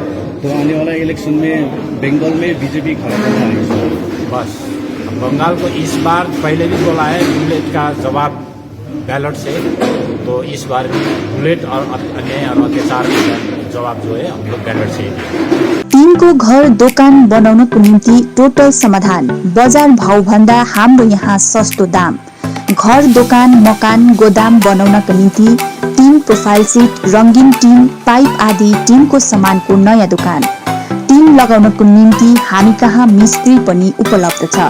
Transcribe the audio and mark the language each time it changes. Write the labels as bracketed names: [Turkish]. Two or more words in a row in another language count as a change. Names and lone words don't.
[Hindi] तो आने वाला इलेक्शन में बंगाल में बीजेपी खड़ा करना है। बस बंगाल को इस बार पहले भी बोला है बुलेट का जवाब बैलेट से, तो इस बार भी बुलेट और अन्य और अत्याचार का जवाब जो है हम लोग बैलेट से ही। [Nepali] टिनको घर दोकान बनाउनको निम्ति टोटल समाधान। बजार भाव भन्दा हाम्रो यहाँ सस्तो दाम। घर दोकान मकान गोदाम बनाउनका निम्ति टिन प्रोफाइल सिट, रंगीन टिन, पाइप आदि टिनको सामानको नयाँ दोकान। टिन लगाउनको निम्ति हामी कहाँ मिस्त्री पनि उपलब्ध छ।